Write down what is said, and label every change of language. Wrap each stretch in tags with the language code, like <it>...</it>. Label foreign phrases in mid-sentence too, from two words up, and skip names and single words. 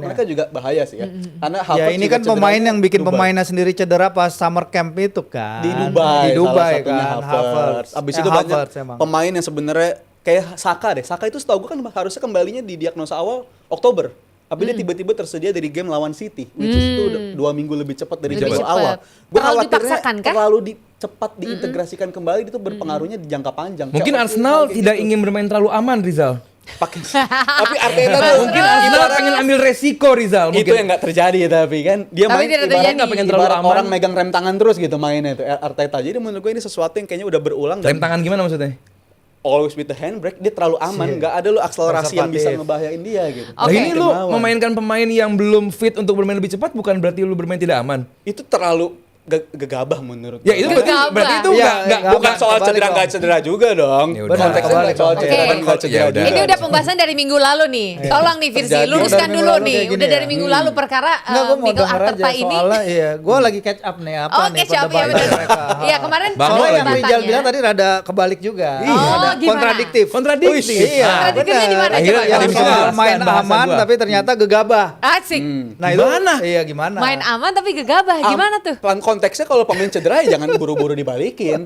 <id>mereka juga bahaya sih ya. Karena Ya Havertz ini juga kan pemain cederanya yang bikin Dubai. pemainnya sendiri cedera pas</id> <en>summer camp</en> <id>itu kan. Di Dubai, Di Dubai salah satunya kan. Havertz. Abis itu banyak Havertz emang. pemain yang sebenarnya kayak Saka deh. Saka itu setahu gue kan harusnya kembalinya di diagnosa awal Oktober. Tapi dia tiba-tiba tersedia dari game lawan City,</id> <en>which is</en> <id>itu udah 2 minggu lebih cepat dari Lebih jadwal cepat. awal. Gue Terlalu khawatirnya dipaksakan kah? terlalu cepat diintegrasikan kembali itu berpengaruhnya di jangka panjang. Mungkin Kayak Arsenal kayak tidak gitu. ingin bermain terlalu aman, Rizal. Pakai tapi Arteta tuh Mungkin Arsenal pengen ambil resiko, Rizal. itu yang nggak terjadi tapi kan dia Tapi main tidak ibarat terjadi. Nggak pengen terlalu ibarat aman. orang megang rem tangan terus gitu mainnya itu Arteta. Jadi menurut gue ini sesuatu yang kayaknya udah berulang Rem tangan gimana maksudnya?</id> <en>always with the handbrake,</en> <id>dia terlalu aman, nggak ada lo akselerasi yang bisa Konservatif. ngebahayain dia gitu. Nah Oke. ini lu Kemauan. memainkan pemain yang belum fit untuk bermain lebih cepat bukan berarti lu bermain tidak aman. Itu terlalu gegabah menurut Ya gue. itu Gegabah. berarti itu Iya, nggak iya, bukan soal kebalik cedera dong. nggak cedera juga dong. Ya udah. Konteksnya Kebalik nggak soal dong. cedera Oke. dan nggak cedera Ya udah. juga. Ini udah pembahasan dari minggu lalu nih. Tolong nih Firzi, Terjadi. luruskan Dari minggu dulu lalu nih. kayak gini Udah dari ya. minggu lalu perkara Enggak, gue mau Miguel denger aja Arteta ini. soalnya iya, gue lagi</id> <en>catch up</en> <id>nih apa Oh, nih</id> <en>catch up,</en> <id>ya perdebatan benar. mereka. Iya, kemarin Bang, Soalnya yang perdebatannya. Rizal bilang tadi rada kebalik juga. Iya. Oh, Rada gimana? kontradiktif. Kontradiktif. Iya, Kontradiktifnya di mana? Akhirnya Coba. ada Yang bisa soal dijelaskan main bahasa aman gua. tapi ternyata gegabah. Asik. Nah itu Gimana? Iya gimana? Main aman tapi gegabah. Gimana tuh? konteksnya kalau pemain cedera ya jangan buru-buru dibalikin.</id>